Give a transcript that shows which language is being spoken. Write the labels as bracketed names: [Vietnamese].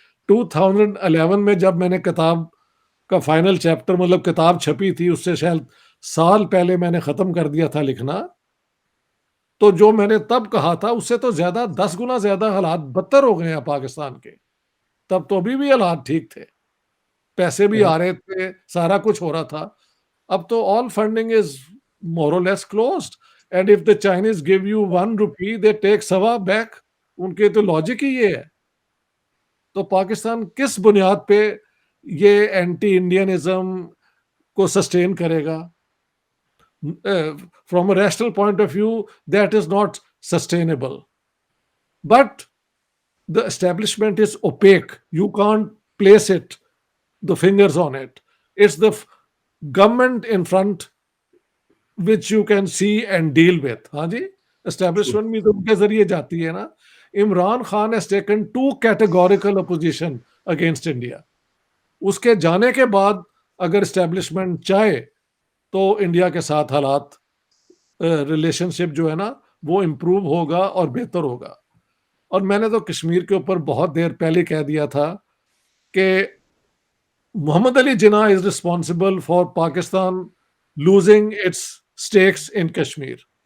[Urdu] 2011 میں جب میں نے کتاب کا فائنل چیپٹر مطلب کتاب چھپی تھی، اس سے شاید سال پہلے میں نے ختم کر دیا تھا لکھنا، تو جو میں نے تب کہا تھا اس سے تو زیادہ 10 گنا زیادہ حالات بدتر ہو گئے ہیں پاکستان کے. تب تو ابھی بھی حالات ٹھیک تھے، پیسے بھی آ رہے تھے، سارا کچھ ہو رہا تھا. اب تو [English] all funding is more or less closed, and if the Chinese give you 1 rupee they take sawa back. [Urdu] ان کے تو لاجک ہی یہ ہے. تو پاکستان کس بنیاد پہ یہ اینٹی انڈینزم کو سسٹین کرے گا؟ [English] From a rational point of view that is not sustainable. But the establishment is opaque. You can't place the fingers on it. It's the government in front which you can see and deal with. [Urdu] ہاں جی، establishment بھی تو ان کے ذریعے جاتی ہے نا. [English] Imran Khan has taken 2 categorical opposition against India. [Urdu] اس کے جانے کے بعد اگر establishment چاہے تو انڈیا کے ساتھ حالات ریلیشن شپ جو ہے نا وہ امپروو ہوگا اور بہتر ہوگا. اور میں نے تو کشمیر کے اوپر بہت دیر پہلے کہہ دیا تھا کہ محمد Ali Jinnah [English] Is responsible for Pakistan losing its stakes in Kashmir.